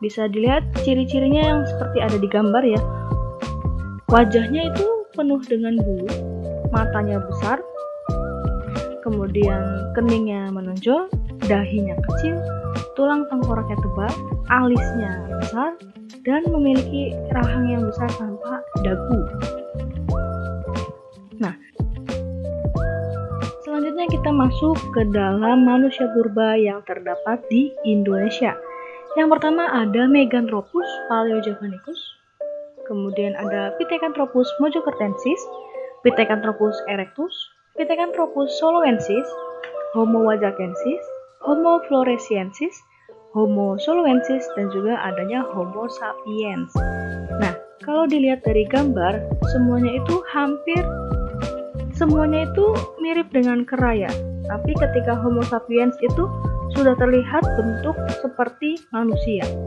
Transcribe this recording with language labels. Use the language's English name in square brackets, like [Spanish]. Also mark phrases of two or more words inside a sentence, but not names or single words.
[Indonesian] Bisa dilihat ciri-cirinya yang seperti ada di gambar ya. Wajahnya itu penuh dengan bulu, matanya besar, kemudian keningnya menonjol, dahinya kecil, tulang tengkoraknya tebal, alisnya besar, dan memiliki rahang yang besar tanpa dagu. Nah, selanjutnya kita masuk ke dalam manusia purba yang terdapat di Indonesia. Yang pertama ada Meganthropus paleojavanicus, kemudian ada Pithecanthropus mojokertensis, Pithecanthropus erectus, Pithecanthropus soloensis, Homo wajakensis, Homo floresiensis, Homo soloensis, dan juga adanya Homo sapiens. Nah, kalau dilihat dari gambar, semuanya itu mirip dengan kera ya. Tapi ketika Homo sapiens itu sudah terlihat bentuk seperti manusia.